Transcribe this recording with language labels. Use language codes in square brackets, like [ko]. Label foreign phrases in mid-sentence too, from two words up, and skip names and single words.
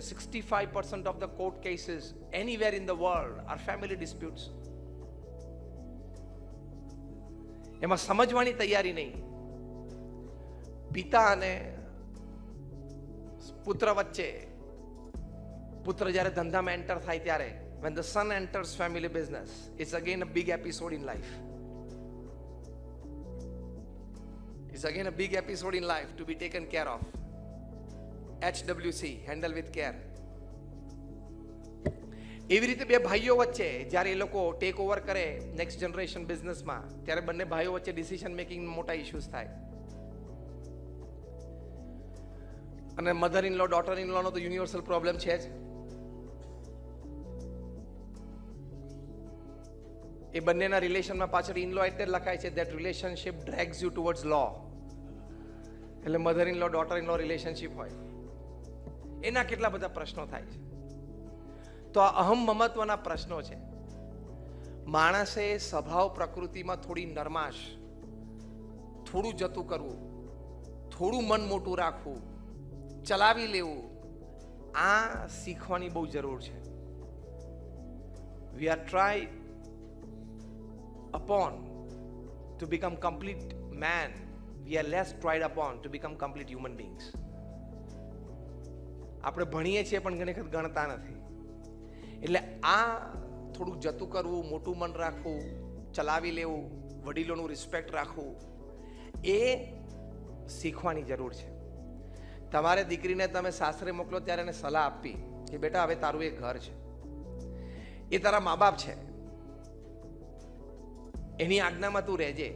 [en] 65% of the court cases anywhere in the world are family disputes. [gu] એમાં સમજવાની તૈયારી નહીં. પિતા અને પુત્ર વચ્ચે, પુત્ર જ્યારે ધંધામાં એન્ટર થાય ત્યારે, [en] when the son enters family business, it's again a big episode in life. It's again a big episode in life to be taken care of. HWC, handle with care. [gu] એવી રીતે બે ભાઈઓ વચ્ચે જ્યારે એ લોકો [en] take over [gu] કરે [en] next generation business, [gu] ત્યારે બંને ભાઈઓ વચ્ચે [en] decision making [gu] મોટા ઇશ્યુઝ થાય. અને [en] mother in law daughter in law [gu] નો તો [en] universal problem [gu] છે જ. એ બંનેના રિલેશનમાં પાછળ [en] in law [gu] એટલે લખાય છે [en] that relationship drags you towards law. [gu] એટલે [en] mother in law daughter in law relationship [gu] હોય. એના કેટલા બધા પ્રશ્નો થાય છે. તો આ અહમ મમત્વના પ્રશ્નો છે. માણસે સ્વભાવ પ્રકૃતિમાં થોડી નરમાશ, થોડું જતું કરવું, થોડું મન મોટું રાખવું, ચલાવી લેવું, આ શીખવાની બહુ જરૂર છે. [en] We are tried upon to become complete man. We are less tried upon to become complete human beings. [gu] આપણે ભણીએ છીએ પણ ઘણી વખત ગણતા નથી. એટલે આ થોડું જતું કરવું, મોટું મન રાખવું, ચલાવી લેવું, વડીલોનું રિસ્પેક્ટ રાખવું, એ શીખવાની જરૂર છે. તમારે દીકરીને તમે સાસરે મોકલો ત્યારે એને સલાહ આપી કે બેટા હવે તારું એક ઘર છે, એ તારા મા બાપ છે, એની આજ્ઞામાં તું રહેજે.